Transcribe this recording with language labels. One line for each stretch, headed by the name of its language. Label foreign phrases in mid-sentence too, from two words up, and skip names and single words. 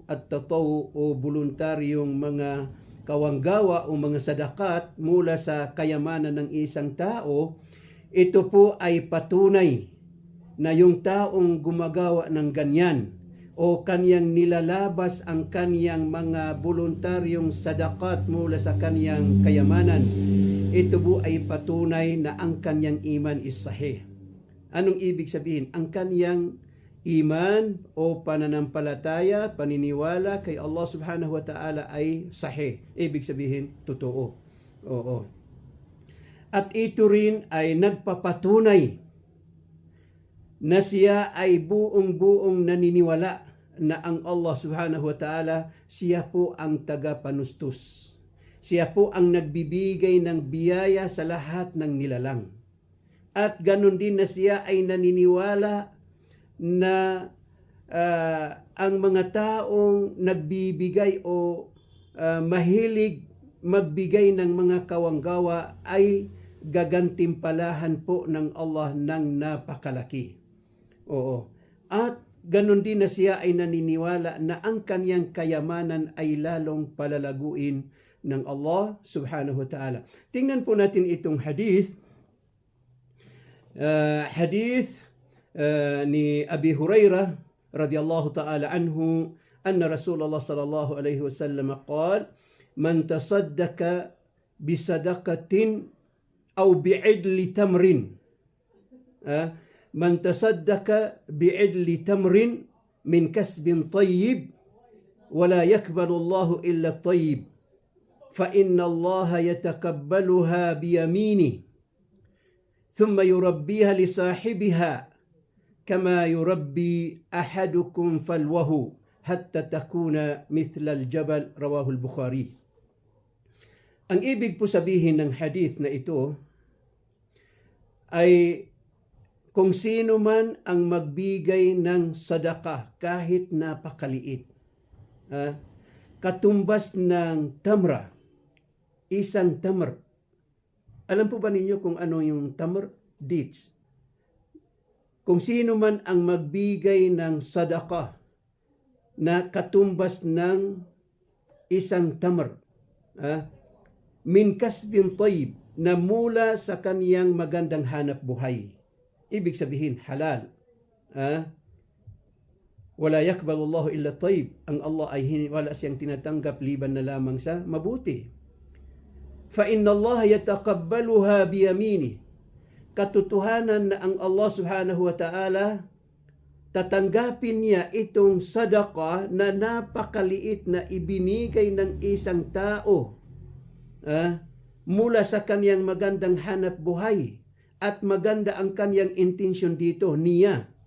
Filipino: at tatawu o voluntaryong mga kawanggawa o mga sadakat mula sa kayamanan ng isang tao, ito po ay patunay na yung taong gumagawa ng ganyan o kanyang nilalabas ang kanyang mga voluntaryong sadakat mula sa kanyang kayamanan, ito po ay patunay na ang kanyang iman is sahih. Anong ibig sabihin? Ang kanyang iman o pananampalataya, paniniwala kay Allah
Arabic: سبحانه وتعالى
Filipino: ay sahih. Ibig sabihin, totoo. Oo. At ito rin ay nagpapatunay na siya ay buong-buong naniniwala na ang Allah
Arabic: سبحانه وتعالى,
Filipino: siya po ang tagapanustos. Siya po ang nagbibigay ng biyaya sa lahat ng nilalang. At ganun din na siya ay naniniwala na ang mga taong nagbibigay o mahilig magbigay ng mga kawanggawa ay gagantimpalahan po ng Allah ng napakalaki. Oo. At ganun din na siya ay naniniwala na ang kanyang kayamanan ay lalong palalaguin ng Allah
Arabic: سبحانه وتعالى.
Filipino: Tingnan po natin itong hadith.
Arabic: Ni أبي هريرة رضي الله تعالى عنه أن رسول الله صلى الله عليه وسلم قال من تصدق بصدقة أو بعدل تمرة من تصدق بعدل تمرة من كسب طيب ولا يقبل الله إلا الطيب فإن الله يتقبلها بيمينه ثم يربيها لصاحبها كما يربي أحدكم فلوه حتى تكون مثل الجبل. رواه البخاري.
Filipino: Ang ibig po sabihin ng hadith na ito ay kung sino man ang magbigay ng sadaka kahit napakaliit, katumbas ng tamra, isang tamr. Alam po ba ninyo kung ano yung tamr? Dates. Kung sino man ang magbigay ng sadaka na katumbas ng isang tamr,
Arabic: من كسب طيب,
Filipino: na mula sa kaniyang magandang hanap buhay. Ibig sabihin, halal.
Arabic: ولا يقبل الله إلا الطيب.
Filipino: Ang Allah ay wala siyang tinatanggap liban na lamang sa mabuti.
Arabic: فإن الله يتقبلها بيمينه.
Filipino: Katotohanan na ang Allah
Arabic: سبحانه وتعالى
Filipino: tatanggapin niya itong sadaka na napakaliit na ibinigay ng isang tao mula sa kaniyang magandang hanap buhay, at maganda ang kaniyang intensyon dito, niya.